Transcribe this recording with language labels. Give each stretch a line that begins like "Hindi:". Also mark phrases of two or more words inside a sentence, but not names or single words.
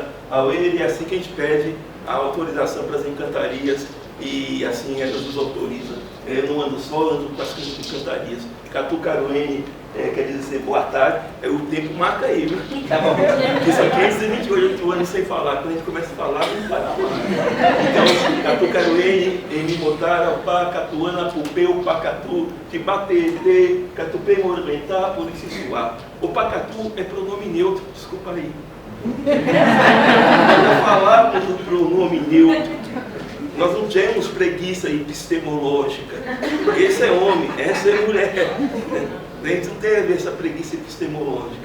Portuguese: Ao ele é assim que a gente pede a autorização para as encantarias e assim elas nos autorizam. Eu não ando só, eu ando com as encantarias. Catucaruene quer dizer boa tarde, o tempo marca aí, viu? Porque são 528 anos sem falar, quando a gente começa a falar, não para mais. Então,
Pataxó Hã-Ha-Hãe: Catucaruene, Emimotara, Pá, Catuana, Pupeu, Pacatu, Tibatete, Catupê, Morumentá, Puricisuá.
Portuguese: O Pacatu é pronome neutro, desculpa aí. Quando falar do pronome neutro, nós não temos preguiça epistemológica. Esse é homem, essa é mulher. A gente não tem a ver essa preguiça epistemológica.